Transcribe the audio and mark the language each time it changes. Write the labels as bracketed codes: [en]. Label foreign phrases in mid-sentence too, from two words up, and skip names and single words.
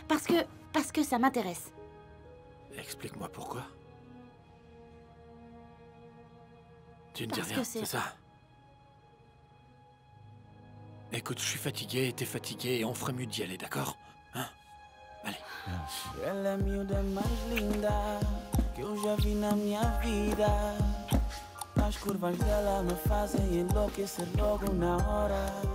[fr] Parce que ça m'intéresse. Explique-moi pourquoi. Tu ne dis Parce rien, que c'est ça? Écoute, je suis fatigué, t'es fatigué, et on ferait mieux d'y aller, d'accord? Hein? Allez. [pt] Ela é a miúda mais linda que eu já vi na minha vida. As curvas dela me fazem enlouquecer logo na hora.